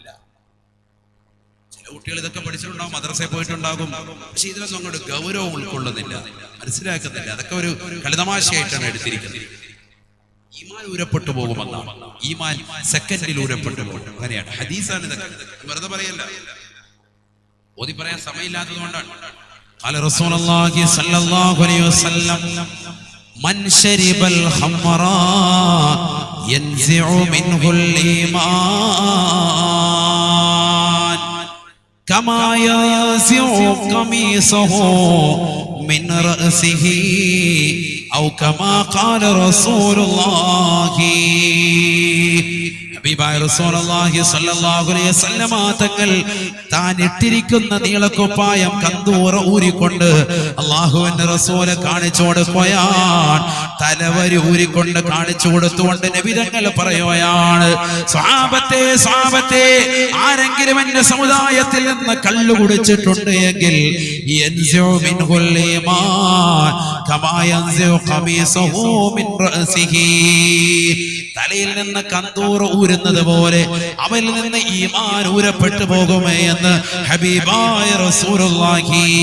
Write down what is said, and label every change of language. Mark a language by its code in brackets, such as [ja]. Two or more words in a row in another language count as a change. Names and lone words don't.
[ml] ചില കുട്ടികൾ ഇതൊക്കെ പഠിച്ചിട്ടുണ്ടാവും, മദ്രസയിൽ പോയിട്ടുണ്ടാകും, പക്ഷെ ഇതിലൊന്നും അങ്ങോട്ട് ഗൗരവം ഉൾക്കൊള്ളുന്നില്ല, മനസ്സിലാക്കുന്നില്ല. അതൊക്കെ ഒരു കളിതമാശയായിട്ടാണ് എടുത്തിരിക്കുന്നത്. ഈമാൻ ഊരപ്പെട്ടു പോകുമെന്നാണ്. ഈമാൻ സെക്കൻഡിൽ ഊരപ്പെട്ടു പോകും. അങ്ങനെയാണ്, ഹദീസാണ് ഇതൊക്കെ, വെറുതെ പറയല്ല. ഓതി പറയാൻ സമയമില്ലാത്തത് കൊണ്ടാണ്. [ar] قال رسول الله صلى الله عليه وسلم من شرب الخمر ينزع منه الإيمان كما ينزع قميصه من رأسه أو كما قال رسول الله. [ml] ഹബീബായ റസൂലുള്ളാഹി [ar] صلى الله عليه وسلم [ml] തങ്ങൾ താൻ ഇട്ടിരിക്കുന്ന നീളക്കുപ്പായം കന്തൂറ ഊരിക്കൊണ്ട് അല്ലാഹുവിന്റെ റസൂലെ കാണിച്ചു കൊടുക്കുകയാണ്. തലവരി ഊരിക്കൊണ്ട് കാണിച്ചു കൊടുത്തുകൊണ്ട് നബി തങ്ങൾ പറയുകയാണ്, സ്വഹാബത്തെ സ്വഹാബത്തെ, ആരെങ്കിലും എന്റെ സമുദായത്തിൽ നിന്ന് കള്ളു കുടിച്ചിട്ടുണ്ട് എങ്കിൽ [ar] ينزع منه الإيمان كما ينزع قميصه من رأسه, [ml] തലയിൽ നിന്ന് കന്തൂർ ഊരുന്നത് പോലെ അവരിൽ നിന്ന് ഈമാൻ ഊരപ്പെട്ടു പോകുമേ എന്ന് ഹബീബായ റസൂലുള്ളാഹി.